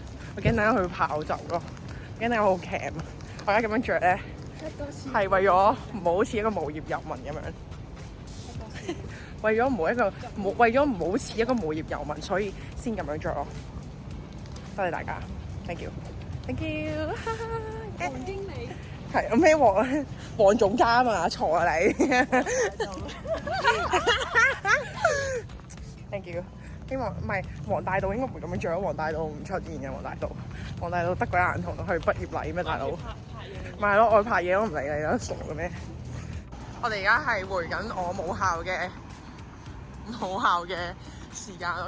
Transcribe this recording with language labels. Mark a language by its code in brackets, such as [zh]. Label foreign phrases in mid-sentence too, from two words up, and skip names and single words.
[yue] 我驚等下佢會跑走咯，驚等下好鉗啊！我而家咁樣着咧，係為咗唔好似一個無業遊民咁樣，為咗唔好似一個無業遊民，所以先咁樣着咯。多謝大家 ， [en] thank you，thank you。 [yue] 黃經理係咩黃總監啊？錯啊你 ！ [en] thank you。 [yue] 希望唔係黃大道應該唔會咁樣着，黃大道唔出現嘅黃大道得鬼眼同去畢業禮咩大佬？咪係咯，我拍嘢都唔理你啦，傻嘅咩？我哋而家係回緊我母校嘅時間 ，OK。